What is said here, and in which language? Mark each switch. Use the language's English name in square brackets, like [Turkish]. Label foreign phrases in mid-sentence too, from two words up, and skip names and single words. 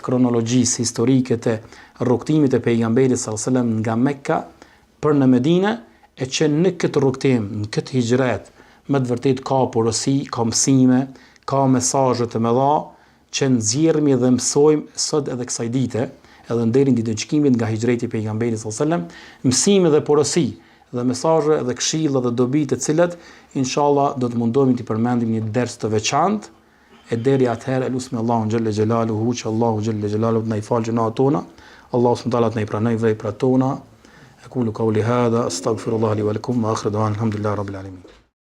[Albanian] kronologjisë historike të rrugtimit të pejgamberit [Arabic] صلى الله عليه وسلم [Albanian] nga Mekka për në Medinë, e që në këtë rrugtim, në këtë hijret, me të vërtet ka porosi, ka mësime, ka mesazhe të mëdha që nxjerrmi dhe mësojmë sot edhe kësaj dite, edhe deri në ditën e gjykimit nga hijreti i pejgamberit [Arabic] صلى الله عليه وسلم, [Albanian] mësime dhe porosi dhe mesazhe dhe këshilla dhe dobi të cilat inshallah do të mundohemi të përmendim një ders të veçantë. E deri atëherë elusmi Allahun [Arabic] جل جلاله, [Albanian] që Allahu [Arabic] جل جلاله [Albanian] të na i falë gjunat tona, Allahu [Arabic] سبحانه وتعالى [Albanian] të na i pranoj veprat tona. [Arabic] أقول قولي هذا أستغفر الله لي ولكم وآخر دعوانا الحمد لله رب العالمين.